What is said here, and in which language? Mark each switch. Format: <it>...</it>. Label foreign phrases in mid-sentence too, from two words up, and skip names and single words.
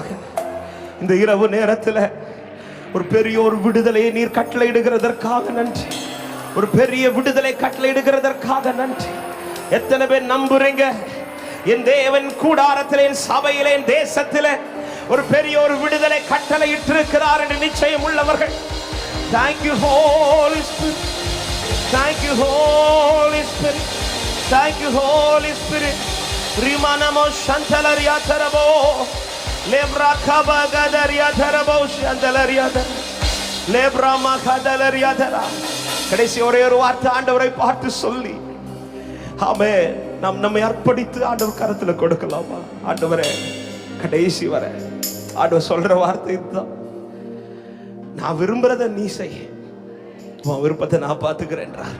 <ta>இந்த இரவு நேரத்தில் ஒரு பெரிய ஒரு விடுதலையை நீர் கட்டளையிடுகிறதற்காக நன்றி. ஒரு பெரிய விடுதலை கட்டளையிடுகிறதற்காக நன்றி. எத்தனை பேர் நம்புறீங்க என் தேவன் கூடாரத்தில், என் சபையில், என் தேசத்தில் ஒரு பெரிய ஒரு விடுதலை கட்டளையிட்டு இருக்கிறார் என்று நிச்சயம் உள்ளவர்கள்?</ta> <en>Thank you Holy Spirit, thank you Holy Spirit, thank you Holy Spirit. Rimanamo shantalariyatarabo, lebra kabagadariyatarabo shantalariyatar, lebra makadalariyatar.</en> <ta>கடைசி ஒரே ஒரு வார்த்தை ஆண்டவரை பார்த்து சொல்லி ஆமென் நாம் நம்மை அர்ப்பணித்து ஆண்டவர் கரத்தில் கொடுக்கலாமா? ஆண்டவரே, கடைசி வர ஆண்டவர் சொல்ற வார்த்தை இதுதான். நான் விரும்புறத நீ செய், உன் விருப்பத்தை நான் பார்த்துக்கிறேன்றார்.</ta>